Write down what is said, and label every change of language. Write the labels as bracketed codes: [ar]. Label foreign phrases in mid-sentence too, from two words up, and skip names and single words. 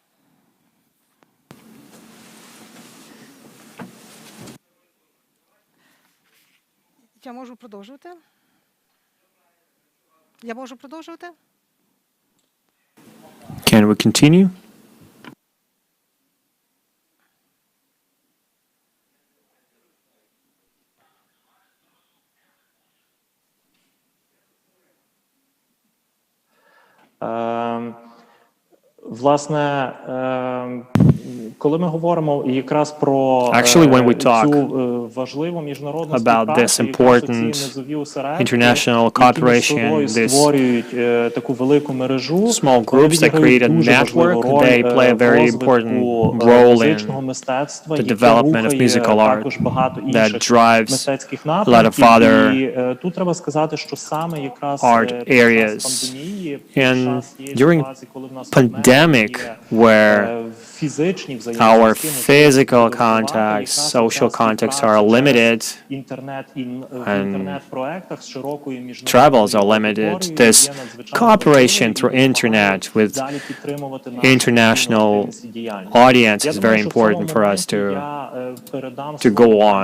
[uk] Я можу продовжувати. Я можу продовжувати. [en] Can we continue? [uk] Власне, коли ми говоримо якраз про [en] Actually, when we talk [uk] цю важливу міжнародну [en] about this [uk] співпрацю, [en] important [uk] низові осередки, [en] international cooperation, [uk] які [en] this [uk] створюють таку велику мережу, [en] small groups that create a network, they play a very important role in [uk] мистецтва, [en] the development of musical art that drives a lot of other [uk] і тут треба сказати, що саме якраз [en] art areas. And during pandemic, where our physical contacts, social contacts are limited, and travels are limited, this cooperation through internet with international audience is very important for us to go on.